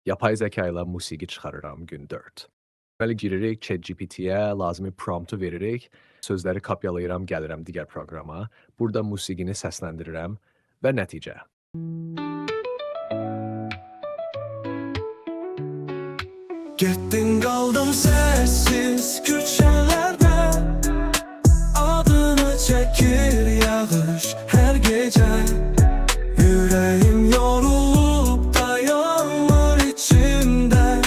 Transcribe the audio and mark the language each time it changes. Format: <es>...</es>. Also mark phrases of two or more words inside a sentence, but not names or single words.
<tr>Yapay zeka</tr> <az>ilə musiqi çıxarıram gün 4. Deməli giririk ChatGPT-yə, lazımi promptu veririk, sözləri kopyalayıram, gəlirəm digər proqrama. Burada musiqini səsləndirirəm və nəticə.</az> <tr>Gittin kaldım sessiz köşelerde, adını çekir yağış her gece. Yüreğim yorulup dayanır içimde.</tr>